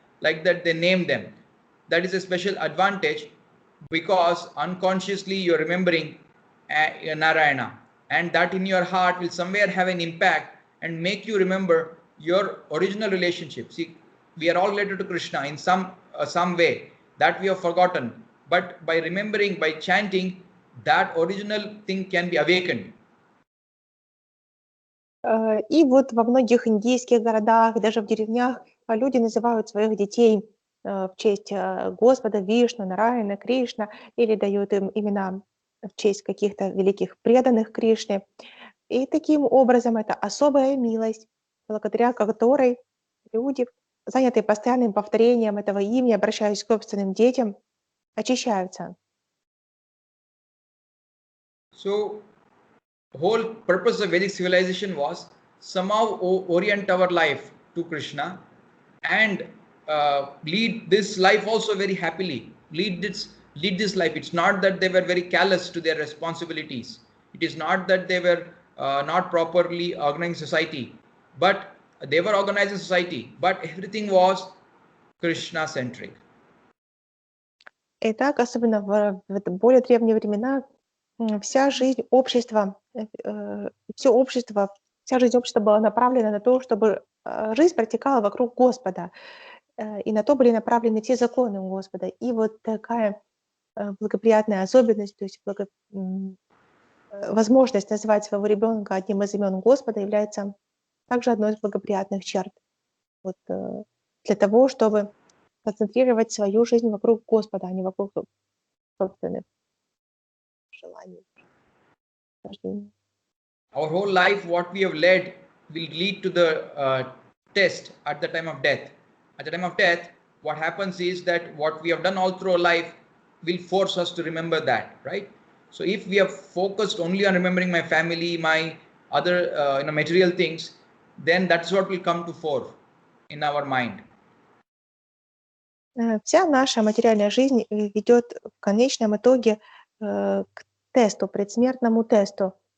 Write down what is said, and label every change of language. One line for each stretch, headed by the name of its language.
English: Like that, they name them. That is a special advantage, because unconsciously you're remembering Narayana, and that in your heart will somewhere have an impact and make you remember your original relationship. See, we are all related to Krishna in some way that we have forgotten, but by remembering, by chanting, that original thing can be awakened.
Russian: И вот во многих индийских городах, даже в деревнях, люди называют своих детей в честь Господа, Вишну, Нараяна, Кришна, или дают им имена в честь каких-то великих преданных Кришне. И таким образом это особая милость, благодаря которой люди, занятые постоянным повторением этого имени, обращаясь к собственным детям, очищаются.
English: So, whole purpose of Vedic civilization was somehow orient our life to Krishna and lead this life also very happily. Lead this life. It's not that they were very callous to their responsibilities. It is not that they were not properly organizing society, but they were organizing society, but everything was Krishna centric.
Russian: Итак, особенно в более древние времена, вся жизнь общества, вся жизнь общества была направлена на то, чтобы жизнь протекала вокруг Господа, и на то были направлены все законы Господа. И вот такая благоприятная особенность, то есть возможность назвать своего ребенка одним из имен Господа является также одной из благоприятных черт. Вот, для того, чтобы концентрировать свою жизнь вокруг Господа, а не вокруг собственных желаний.
English: Our whole life, what we have led, will lead to the test at the time of death. At the time of death, what happens is that what we have done all through our life will force us to remember that, right? So if we are focused only on remembering my family, my other material things, then that's what will come to fore in our mind.
Russian: Вся наша материальная жизнь ведет в конечном итоге к тесту, предсмертному тесту.